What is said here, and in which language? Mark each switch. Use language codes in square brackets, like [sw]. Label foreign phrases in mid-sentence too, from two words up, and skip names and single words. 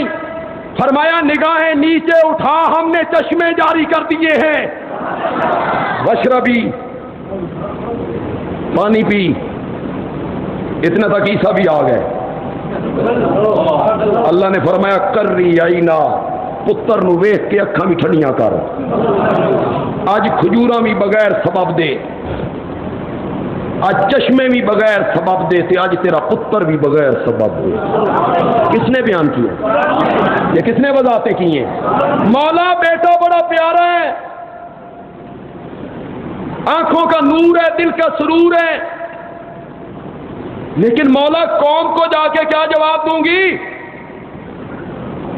[ur] فرمایا نگاہیں نیچے اٹھا، ہم نے چشمے جاری کر دیے ہیں. وشربی، پانی پی. اتنا تک عیسیٰ بھی آ گئے. اللہ نے فرمایا کر رہی آئینہ، [pa] پتر نو ویخ کے اکھاں بھی ٹھنڈیاں کر. اج کھجوراں بھی بغیر سبب دے، اج چشمے بھی بغیر سبب دے، تے اج تیرا پتر بھی بغیر سبب دے. [ur] کس نے بیان کیا؟ یہ کس نے وضاحتیں کی ہیں؟ مولا بیٹا بڑا پیارا ہے، آنکھوں کا نور ہے، دل کا سرور ہے، لیکن مولا قوم کو جا کے کیا جواب دوں گی؟